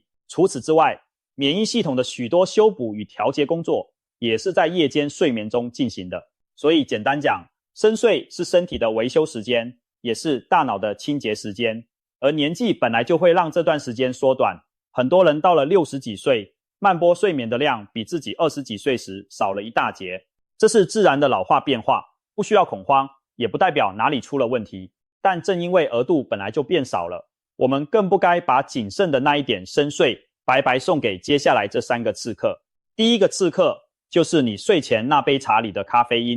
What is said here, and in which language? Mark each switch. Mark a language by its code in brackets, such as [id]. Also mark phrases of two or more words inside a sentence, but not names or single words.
[zh] 除此之外，免疫系統的許多修補與調節工作也是在夜間睡眠中進行的。所以簡單講，深睡是身體的維修時間，也是大腦的清潔時間。而年紀本來就會讓這段時間縮短。很多人到了60幾歲，慢波睡眠的量比自己20幾歲時少了一大截。這是自然的老化變化，不需要恐慌，也不代表哪裡出了問題。但正因為額度本來就變少了，我們更不該把僅剩的那一點深睡白白送給接下來這3個刺客。第一個刺客就是你睡前那杯茶裡的咖啡因。